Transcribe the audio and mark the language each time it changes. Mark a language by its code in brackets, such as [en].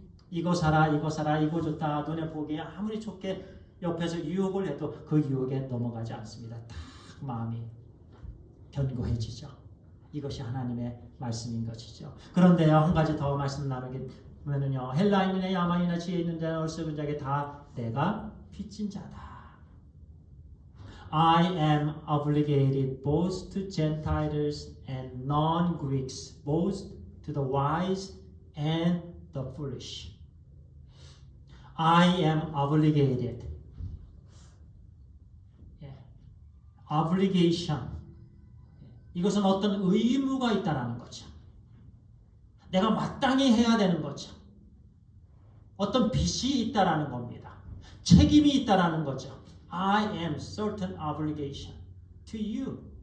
[ko] 이거 사라, 이거 사라, 이거 좋다, 눈에 보기에 아무리 좋게 옆에서 유혹을 해도 그 유혹에 넘어가지 않습니다. 딱 마음이 견고해지죠. 이것이 하나님의 말씀인 것이죠. 그런데요, 한 가지 더 말씀 나누면요, 헬라인이나 야만이나 지혜 있는 자나 어리석은 자에게 다 내가 빚진 자다. [en] I am obligated both to Gentiles and non-Greeks, both to the wise and the foolish. I am obligated. Obligation. [ko] 이것은 어떤 의무가 있다라는 거죠. 내가 마땅히 해야 되는 거죠. 어떤 빚이 있다라는 겁니다. 책임이 있다라는 거죠. [en] I am certain obligation to you.